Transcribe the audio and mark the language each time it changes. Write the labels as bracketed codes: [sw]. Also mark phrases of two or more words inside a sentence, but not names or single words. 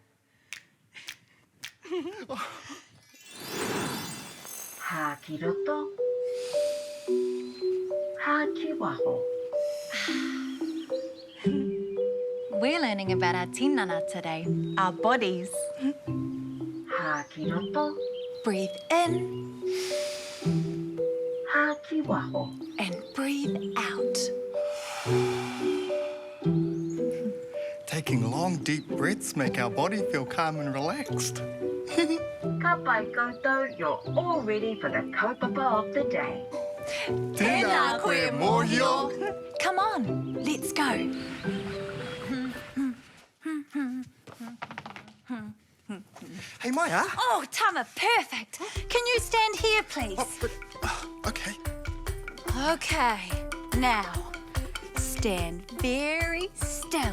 [mi] Hakiroto. Hakiwaho. [en] We're learning about our tinana today, our bodies. [mi] Hakiroto. [en] Breathe in, [mi] Hakiwaho. ki waho. [en] And breathe out. Taking long, deep breaths make our body feel calm and relaxed. [mi] Ka pai koutou, [en] you're all ready for the kaupapa of the day. [mi] Tēnā koe mōhio. [en] Come on, let's go. Hey, Maya. Oh, Tama, perfect. Can you stand here, please? Okay. Okay, now stand very still.